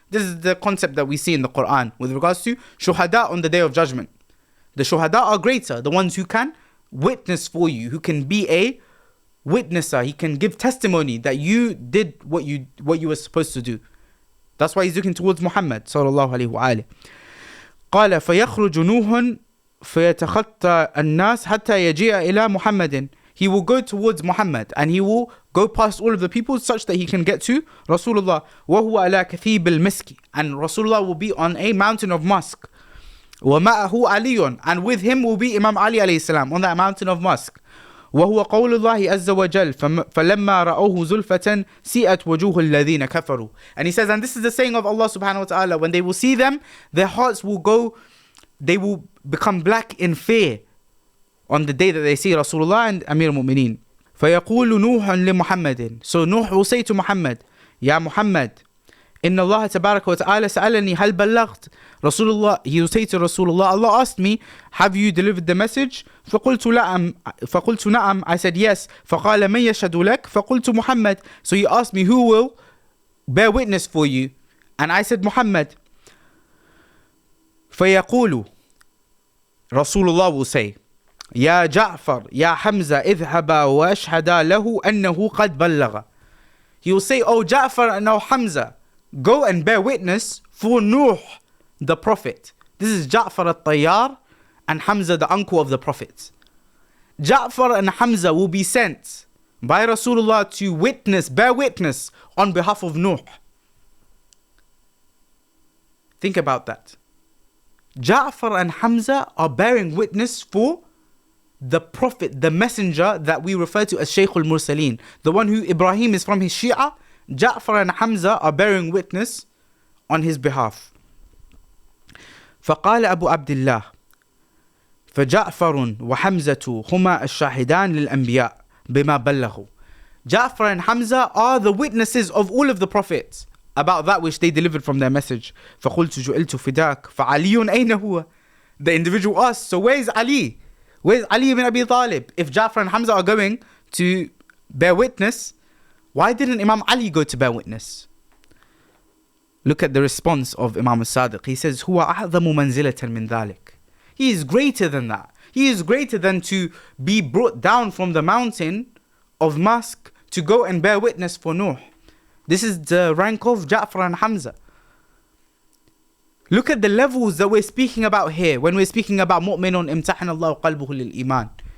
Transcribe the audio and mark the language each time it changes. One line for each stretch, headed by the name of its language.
English: This is the concept that we see in the Qur'an with regards to shuhada on the day of judgment. The shuhada are greater, the ones who can witness for you, who can be a witnesser. He can give testimony that you did what you were supposed to do. That's why he's looking towards Muhammad sallallahu alaihi wasallam.
Arabic: قال فيخرج نوح فيتخطى الناس حتى يجيء إلى محمد.
English: He will go towards Muhammad and he will go past all of the people such that he can get to Rasulullah.
Arabic: وهو على كثيب المسك.
English: And Rasulullah will be on a mountain of musk.
Arabic: ومعه علي.
English: And with him will be Imam Ali alayhi salam on that mountain of musk.
Arabic: وهو قول الله عز وجل فلما رأوه زلفة سيئت وجوه الذين كفروا.
English: And he says, and this is the saying of Allah subhanahu wa ta'ala, when they will see them, their hearts will go, they will become black in fear on the day that they see Rasulullah and Amir al-Mu'mineen.
Arabic: فيقول نوح لمحمد.
English: So Nuh will say to Muhammad, Ya Muhammad,
Arabic: إن الله تبارك وتعالى سألني هل بلغت.
English: Rasulullah, he will say to Rasulullah, Allah asked me, have you delivered the message?
Arabic: فقلت نعم.
English: I said yes.
Arabic: فقال من يشهد لك. فقلت محمد.
English: So he asked me, who will bear witness for you? And I said Muhammad.
Arabic: فيقول,
English: Rasulullah will say,
Arabic: يا جعفر يا حمزة اذهبا واشهدا له أنه قد بلغ.
English: He will say, oh Ja'far and oh Hamza, go and bear witness for Nuh, the Prophet. This is Ja'far al-Tayyar and Hamza, the uncle of the Prophet. Ja'far and Hamza will be sent by Rasulullah to witness, bear witness on behalf of Nuh. Think about that. Ja'far and Hamza are bearing witness for the Prophet, the messenger that we refer to as Shaykh al-Mursaleen, the one who Ibrahim is from his Shi'a. Ja'far and Hamza are bearing witness on his behalf.
Arabic: فقال أبو عبد الله فجعفر وحمزة هما الشاهدان للأنبياء بما بلغوا.
English: Ja'far and Hamza are the witnesses of all of the prophets about that which they delivered from their message.
Arabic: فقلت جئلت فداك فعلي أين هو.
English: The individual asks, so where is Ali? Where's Ali ibn Abi Talib? If Ja'far and Hamza are going to bear witness, why didn't Imam Ali go to bear witness? Look at the response of Imam al-Sadiq. He says,
Arabic: هو أعظم منزلة من ذلك.
English: He is greater than that. He is greater than to be brought down from the mountain of Musk to go and bear witness for Nuh. This is the rank of Ja'far and Hamza. Look at the levels that we're speaking about here when we're speaking about mu'minun imtahana Allahu qalbuhu lil iman.